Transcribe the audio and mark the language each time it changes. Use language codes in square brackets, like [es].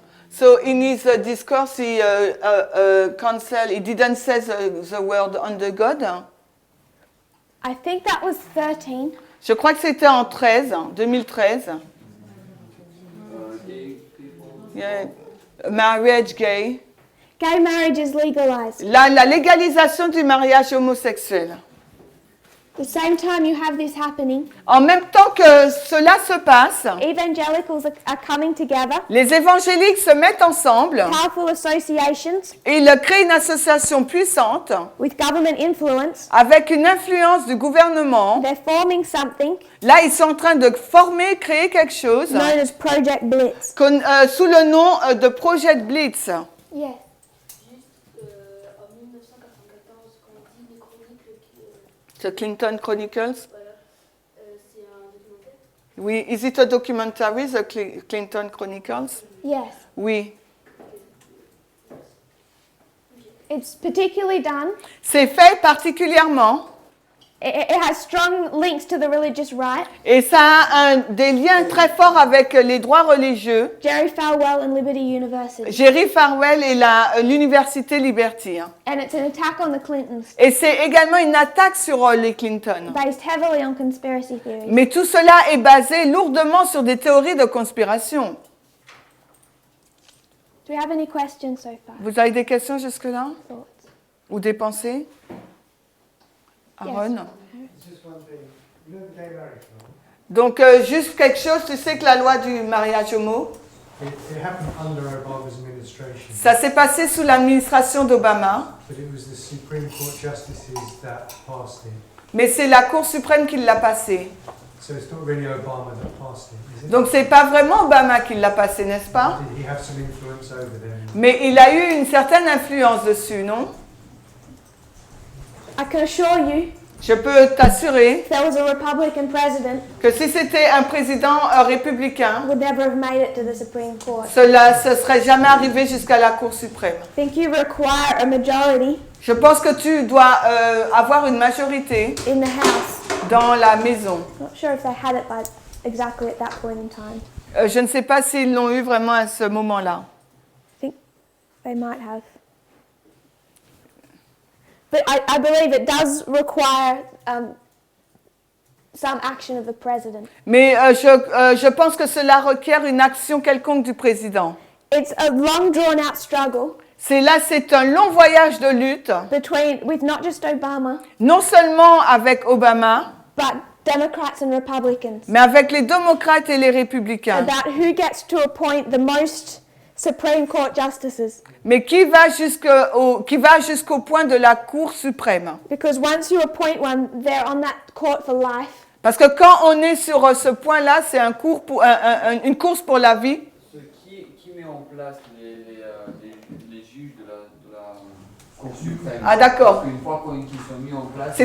[en] So in his discourse, he he didn't say the word under God. I think that was 13. [fr] Je crois que c'était en 2013. [en] Yeah. Marriage gay. Gay marriage is legalized. [fr] La légalisation du mariage homosexuel. [en] The same time you have this happening, [fr] en même temps que cela se passe, [en] evangelicals are coming together, [fr] les évangéliques se mettent ensemble, [en] powerful associations [fr] et ils créent une association puissante [en] with government influence. [fr] avec une influence du gouvernement. [en] They're forming something [fr] Là, ils sont en train de former, créer quelque chose [en] known as Project Blitz. [fr] sous le nom de Project Blitz. [en] Yes. [fr] En 1994, quand on dit les chroniques, [en] The Clinton Chronicles. [fr] voilà, c'est un documentaire. [en] Oui, is it a documentary, The Clinton Chronicles? Yes. [fr] Oui. [en] It's particularly done. [fr] C'est fait particulièrement, [en] It has strong links to the religious right. [fr] et ça a des liens très forts avec les droits religieux. [en] Jerry Falwell and Liberty University. [fr] Jerry Falwell et l'université Liberty. [en] And it's an attack on the Clintons, [fr] Et c'est également une attaque sur les Clinton. [en] based heavily on conspiracy theories. [fr] Mais tout cela est basé lourdement sur des théories de conspiration. [en] Do we have any questions so far? [fr] Vous avez des questions jusque-là? [en] Thoughts? [fr] Ou des pensées? Aaron? [en] Just one thing. You know the gay marriage law? [fr] Donc, juste quelque chose, tu sais que la loi du mariage homo, [en] It happened under Obama's administration, [fr] ça s'est passé sous l'administration d'Obama, [en] but it was the Supreme Court justices that passed it. [fr] mais c'est la Cour suprême qui l'a passé. [en] So it's not really Obama that passed it, is it? [fr] Donc, c'est pas vraiment Obama qui l'a passé, n'est-ce pas? [en] Did he have some influence over them? [fr] Mais il a eu une certaine influence dessus, non? [en] I can assure you, [fr] Je peux t'assurer [en] if there was a Republican president, [fr] que si c'était un président républicain, [en] would never have made it to the Supreme Court. [fr] cela ne serait jamais arrivé jusqu'à la Cour suprême. [en] I think you require a majority [fr] Je pense que tu dois avoir une majorité [en] in the House. [fr] dans la maison. [en] Not sure if they had it by exactly at that point in time. [fr] Je ne sais pas s'ils l'ont eu vraiment à ce moment-là. [en] I think they might have. But I believe it does require some action of the president. [fr] Mais je pense que cela requiert une action quelconque du président. [en] It's a long drawn-out struggle [fr] C'est un long voyage de lutte, [en] with not just Obama, [fr] non seulement avec Obama, [en] but Democrats and Republicans, [fr] mais avec les démocrates et les républicains. [en] about who gets to appoint the most Supreme Court justices. [fr] Mais qui va jusqu'au point de la Cour suprême. [en] Because once you appoint one, they're on that court for life. [fr] Parce que quand on est sur ce point-là, c'est une course pour la vie. Qui met en place les juges de la Cour suprême? Ah, d'accord. Une fois qu'ils sont mis en place,